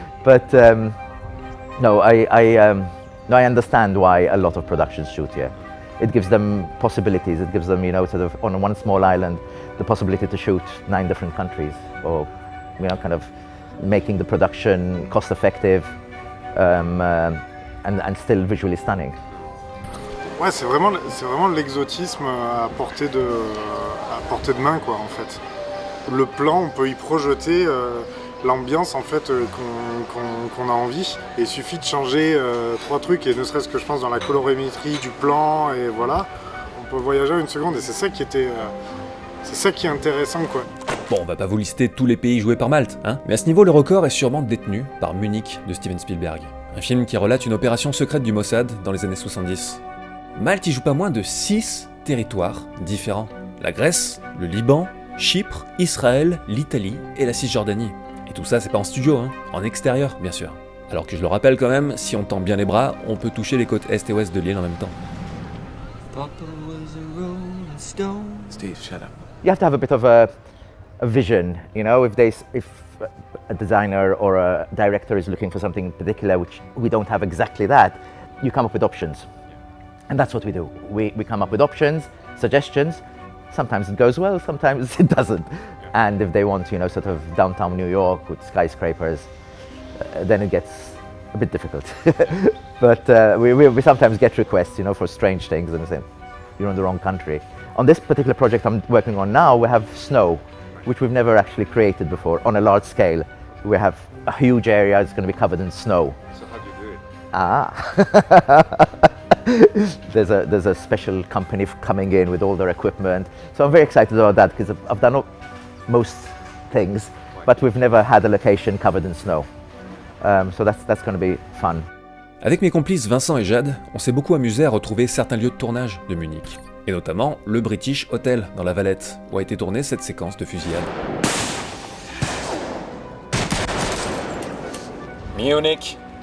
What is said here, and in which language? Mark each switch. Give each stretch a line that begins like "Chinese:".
English: But no, I understand why a lot of productions shoot here. It gives them possibilities. It gives them, sort of on one small island, the possibility to shoot 9 different countries, or kind of making the production cost effective and still visually stunning.
French: Ouais, c'est vraiment l'exotisme à portée de main, quoi, en fait. Le plan, on peut y projeter l'ambiance, en fait, qu'on a envie. Et il suffit de changer 3 trucs, et ne serait-ce que je pense dans la colorimétrie du plan, et voilà, on peut voyager en 1 seconde, et c'est ça qui est intéressant, quoi. Bon, on va pas vous lister tous les pays joués par Malte, hein, mais à ce niveau, le record est sûrement détenu par Munich de Steven Spielberg, un film qui relate une opération secrète du Mossad dans les années 70. Malte y joue pas moins de 6 territoires différents. La Grèce, le Liban, Chypre, Israël, l'Italie et la Cisjordanie. Et tout ça, c'est pas en studio, hein, en extérieur, bien sûr. Alors que je le rappelle quand même, si on tend bien les bras, on peut toucher les côtes est et ouest de l'île en même temps.
English: Steve, shut up. You have to have a bit of a vision, if a designer or a director is looking for something particular, which we don't have exactly that, you come up with options. And that's what we do. We come up with options, suggestions. Sometimes it goes well, sometimes it doesn't. And if they want, sort of downtown New York with skyscrapers, then it gets a bit difficult. But we sometimes get requests, for strange things, and we say, you're in the wrong country. On this particular project I'm working on now, we have snow, which we've never actually created before on a large scale. We have a huge area that's going to be covered in snow. So how do you do it? There's a special company coming in with all their equipment. So I'm very excited about that because I've done most things, but we've never had a location covered in snow. So that's going to be fun.
French: Avec mes complices Vincent et Jade, on s'est beaucoup amusé à retrouver certains lieux de tournage de Munich. Et notamment le British Hotel dans la Valette, où a été tournée cette séquence de fusillade. Munich.